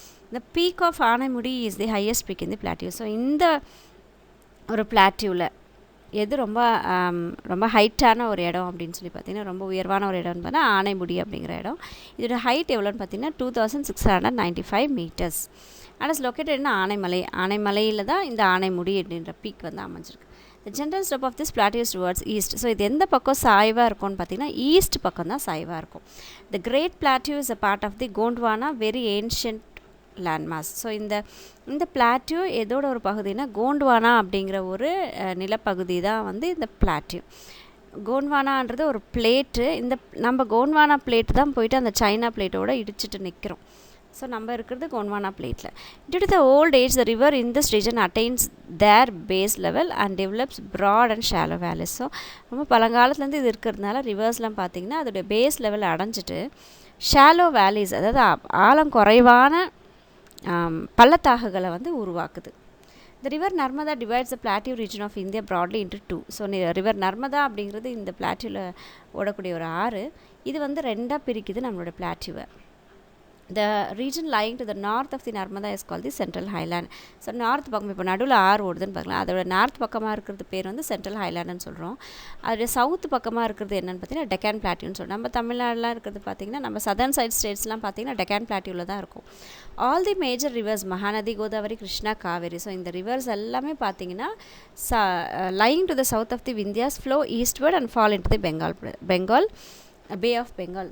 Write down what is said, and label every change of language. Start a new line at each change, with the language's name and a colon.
English: இந்த peak of Anamudi is the highest peak in the plateau.
Tamil: So இந்த ஒரு பிளாட்டியூவில் எது ரொம்ப ஹைட்டான ஒரு இடம் அப்படின்னு சொல்லி பார்த்திங்கன்னா, ரொம்ப உயர்வான ஒரு இடம்னு பார்த்தா ஆனைமுடி அப்படிங்கிற இடம். இதோட ஹைட் எவ்வளோன்னு பார்த்திங்கன்னா 2695 மீட்டர்ஸ். ஆனால் லொக்கேட்டட் என்ன ஆனைமலையில் தான் இந்த ஆனைமுடி அப்படின்ற பீக் வந்து அமைஞ்சிருக்கு.
English: The general slope of this plateau is towards east.
Tamil: So இது எந்த பக்கம் சாய்வாக இருக்கும்னு பார்த்திங்கன்னா ஈஸ்ட் பக்கம் தான் சாய்வாக இருக்கும்.
English: The Great Plateau is a part of the Gondwana very ancient landmass.
Tamil: So இந்த பிளாட்டியூ எதோட ஒரு பகுதினா கோண்ட்வானா அப்படிங்கிற ஒரு நிலப்பகுதி தான் வந்து இந்த பிளாட்டியூ. கோண்ட்வானான்றது ஒரு பிளேட்டு. நம்ம கோண்ட்வானா பிளேட்டு தான் போயிட்டு அந்த சைனா பிளேட்டோடு இடிச்சிட்டு நிற்கிறோம். ஸோ நம்ம இருக்கிறது கோண்ட்வானா பிளேட்டில்.
English: Due to the old age the river in this region attains their base level and develops broad and shallow valleys.
Tamil: So ரொம்ப பழங்காலத்துலேருந்து இது இருக்கிறதுனால ரிவர்ஸ்லாம் பார்த்திங்கன்னா அதோடய பேஸ் லெவல் அடைஞ்சிட்டு ஷாலோ வேலிஸ், அதாவது ஆழம் குறைவான பள்ளத்தாக்குகளை வந்து உருவாக்குது.
English: The river Narmada divides the plateau region of India broadly into two.
Tamil: So river Narmada அப்படிங்கிறது இந்த பிளாட்டியூவில் ஓடக்கூடிய ஒரு ஆறு. இது வந்து ரெண்டாக பிரிக்குது நம்மளோட பிளாட்டியூவை.
English: The region lying to the north of the Narmada is called the Central Highland.
Tamil: So north பக்கம், இப்போ நடுவில் ஆறு ஓடுதுன்னு பார்க்கலாம், அதோட நார்த் பக்கமாக இருக்கிறது பேர் வந்து சென்ட்ரல் ஹைலாண்டுன்னு சொல்கிறோம். அதோட சவுத் பக்கமாக இருக்கிறது என்னென்னு பார்த்தீங்கன்னா டெக்கான் பிளாட்டியூன்னு சொல்கிறோம். நம்ம தமிழ்நாடுலாம் இருக்கிறது பார்த்திங்கன்னா நம்ம சதர்ன் சைட் ஸ்டேட்ஸ்லாம் பார்த்திங்கன்னா டெக்கான் பிளாட்டியூவில் தான் இருக்கும்.
English: All the major rivers Mahanadi, Godavari, Krishna, Kaveri.
Tamil: So இந்த ரிவர்ஸ் எல்லாமே பார்த்திங்கன்னா
English: lying to the south of the Vindhyas flow eastward and fall into the Bengal bay of Bengal.